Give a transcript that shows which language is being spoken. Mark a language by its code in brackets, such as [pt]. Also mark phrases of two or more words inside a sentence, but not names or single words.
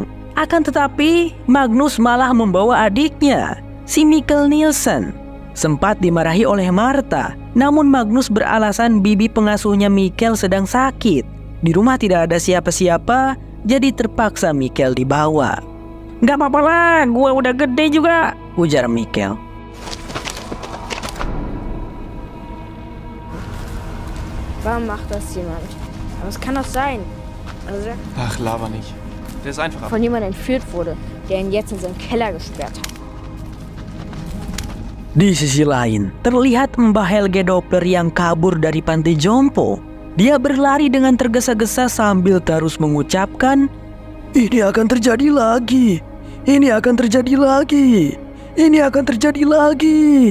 [id] Akan tetapi, Magnus malah membawa adiknya, si Mikkel Nielsen. Sempat dimarahi oleh Martha, namun Magnus beralasan bibi pengasuhnya Mikkel sedang sakit. Di rumah tidak ada siapa-siapa, jadi terpaksa Mikkel dibawa. "Gak apa-apa lah, gue udah gede juga," ujar Mikkel. [de] Warum macht das jemand? Aber es kann doch sein. Also, Ach, laber nicht. Der ist einfach von jemandem entführt wurde, der ihn jetzt in seinen Keller gesperrt hat. [id] Di sisi lain, terlihat Mbah Helge Doppler yang kabur dari panti jompo. Dia berlari dengan tergesa-gesa sambil terus mengucapkan, "Ini akan terjadi lagi. Ini akan terjadi lagi. Ini akan terjadi lagi."